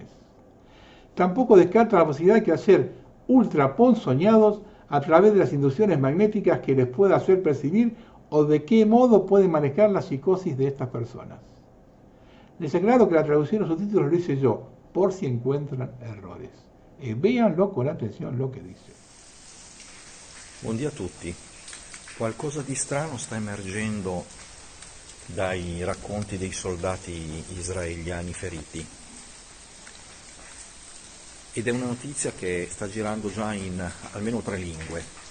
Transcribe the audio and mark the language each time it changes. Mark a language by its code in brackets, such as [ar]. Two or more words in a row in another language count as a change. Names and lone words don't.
[es] Tampoco descarta la posibilidad de hacer ultraponzoñados a través de las inducciones magnéticas que les pueda hacer percibir o de qué modo pueden manejar la psicosis de estas personas. Les aclaro que la traducción o subtítulos lo hice yo, por si encuentran errores. Véanlo con atención lo que dice. [it] Buongiorno a tutti. Qualcosa di strano sta emergendo dai racconti dei soldati israeliani feriti. Ed è una notizia che sta girando già in almeno 3 lingue.